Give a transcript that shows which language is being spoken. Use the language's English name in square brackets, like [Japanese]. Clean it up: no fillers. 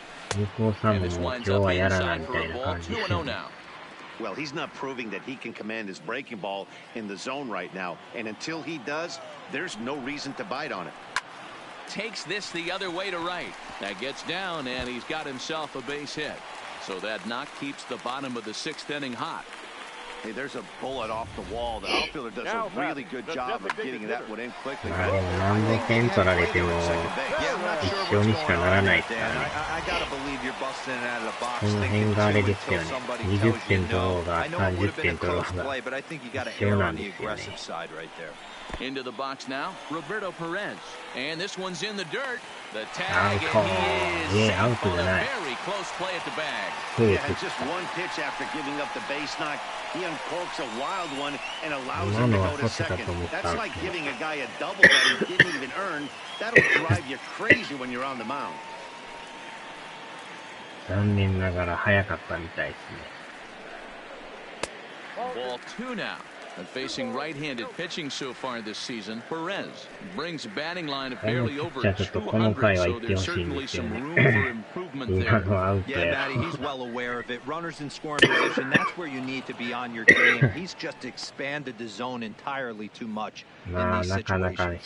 [Japanese] 向こうさんももう今日はやらないみたいな感じですね。 [English] Well, he's not proving that he can command his breaking ball in the zone right now. And until he does, there's no reason to bite on it. Takes this the other way to right. That gets down, and he's got himself a base hit. So that knock keeps the bottom of the 6th inning hot. Hey, there's a bullet off the wall. The outfielder does a really good job of getting that one in quickly. [Japanese] まあでも何で点取られても一緒にしかならないですからね。この辺があれですよね。 20点取ろうが30点取ろうが一緒なんですよね。 [English] Into the box now, Roberto Perez. And this one's in the dirt. The tag, and he is safe on a very close play at the bag. Yeah, just one pitch after giving up the base knock. He uncorks a wild one and allows him to go to second. That's like giving a guy a double that he didn't even earn. That'll drive you crazy when you're on the mound. [Japanese] 残念ながら早かったみたいですね。 [English] Ball 2 now. And facing right-handed pitching so far this season, Perez brings a batting line of barely over 200, so there's certainly some room for improvement there. Yeah, Matty, he's well aware of it. Runners in scoring position, that's where you need to be on your game. He's just expanded the zone entirely too much in these situations.